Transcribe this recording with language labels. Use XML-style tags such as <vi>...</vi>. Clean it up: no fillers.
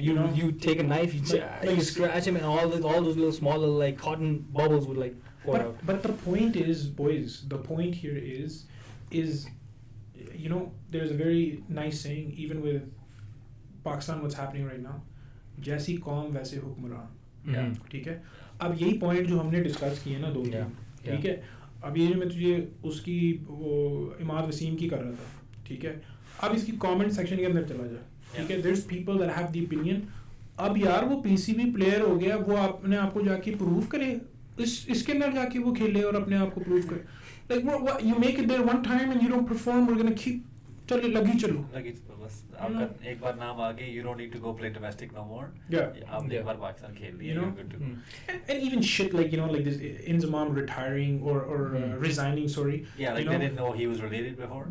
<en>You take a knife, you scratch him, and all those little small little like cotton bubbles would like pour out. But the point is, boys. The point here is there's a very nice saying, even with Pakistan, what's happening right now.</en> <hi>जैसी कौम वैसे हुक्मरान. ठीक है. अब यही point जो हमने discuss किए ना 2 दिन. ठीक है. अब ये जो मैं तुझे उसकी वो इमाद वसीम की कर रहा था. ठीक है. अब इसकी कमेंट सेक्शन के अंदर चला जा. ठीक है.</hi> <en>There's people that have the opinion.</en> <hi>अब यार वो पीसीबी प्लेयर हो गया, वो अपने आप को जाके प्रूव करे, इसके अंदर जाके वो खेले और अपने आप को प्रूव करे.</hi> <en>Like what you make it there one time and you don't perform, we're gonna keep</en> <hi>चलो बस आपका एक बार नाम आ गया,</hi> <en>you don't need to go play domestic no more.</en> <hi>आपने एक बार पाकिस्तान खेल लिया,</hi> <en>you're good to go. And even shit like like this Inzamam retiring or resigning, sorry. Yeah, like they didn't know he was related before.</en>